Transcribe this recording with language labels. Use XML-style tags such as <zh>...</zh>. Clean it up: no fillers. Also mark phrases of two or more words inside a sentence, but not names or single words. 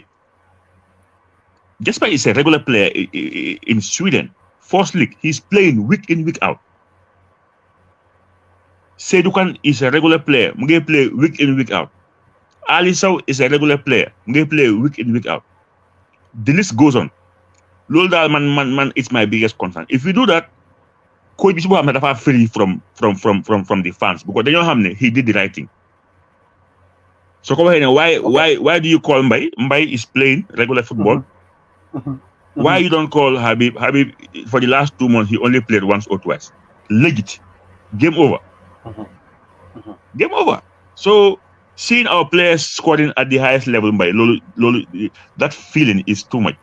<en>Jesper is a regular player in Sweden. First league, he's playing week in, week out. Sedukan is a regular player. Muge play week in, week out. Ali Sow is a regular player. They play week in, week out. The list goes on.</en> <wo>Loolu daal man,</wo> <en>it's my biggest concern. If you do that, coach</en> <wo>bi si boo xam ne</wo> <en>dafa free from the fans because</en> <wo>dañoo xam ne</wo> <en>he did the right thing. So</en> <wo>ko waxee ne</wo> <en>why do you call Mbaye? Mbaye is playing regular football. Why you don't call Habib? Habib, for the last 2 months, he only played once or twice. Legit. Game over. Game over. So seeing our players scoring at the highest level by Lolo, that feeling is too much.</en>